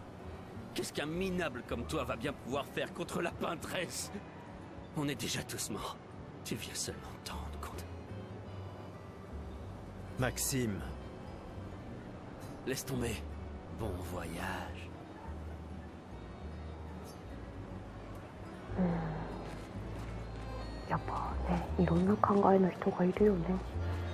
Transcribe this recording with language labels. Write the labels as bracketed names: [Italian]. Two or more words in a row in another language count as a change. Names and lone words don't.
[French] Qu'est-ce qu'un minable comme toi va bien pouvoir faire contre la peintresse? On est déjà tous morts. Tu viens seulement t'en rendre compte. Maxime. Laisse tomber. Bon voyage. [Japanese] やっぱね、いろんな考えの人がいるよね。